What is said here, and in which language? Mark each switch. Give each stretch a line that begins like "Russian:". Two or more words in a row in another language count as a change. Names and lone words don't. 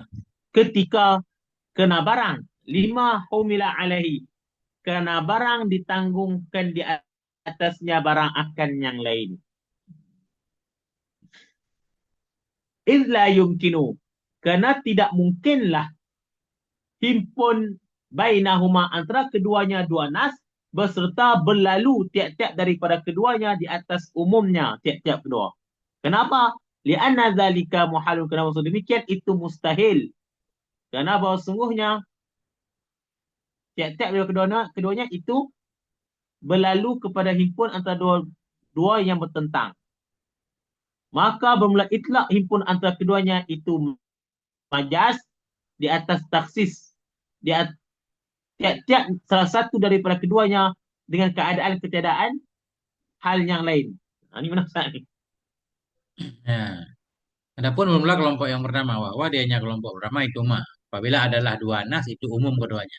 Malay: ketika kena barang.
Arabic: Lima humila alaihi.
Malay: Kena barang ditanggungkan di atasnya barang akan yang lain.
Arabic: Izla yumkinu.
Malay: Kerana tidak mungkinlah himpun bainahuma antara keduanya dua nas beserta berlalu tiap-tiap daripada keduanya di atas umumnya tiap-tiap kedua. Kenapa?
Arabic: Lianna zalika muhalun.
Malay: Kerana maksud demikian itu mustahil. Kerana bahawa sungguhnya tiap-tiap keduanya itu berlalu kepada himpun antara dua yang bertentang. Maka bermula itlak himpun antara keduanya itu majas di atas taksis. Di atas tiap-tiap salah satu daripada keduanya dengan keadaan ketiadaan hal yang lain. Ini mana Ustaz ni? Ya. Adapun mula kelompok yang pertama bahwa dianya kelompok pertama itu mah apabila adalah dua nas itu umum keduanya.